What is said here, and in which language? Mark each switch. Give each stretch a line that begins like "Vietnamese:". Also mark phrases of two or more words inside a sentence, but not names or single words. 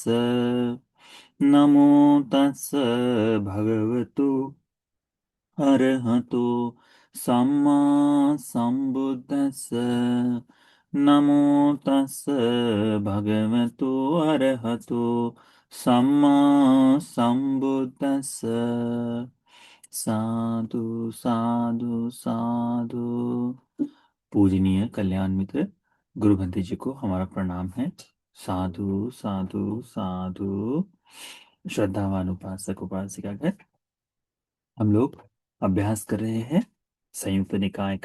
Pali: नमो तस् भगवतो अरहतो सम्मा संबुद्धस्स। नमो तस् भगवतो अरहतो सम्मा संबुद्धस्स। साधु साधु साधु।
Hindi: पूजनीय कल्याण मित्र गुरु भंते जी को हमारा प्रणाम है।
Pali: साधु साधु साधु।
Hindi: श्रद्धावान उपासक उपासिका गण, हम लोग अभ्यास कर रहे हैं संयुक्त निकाय का।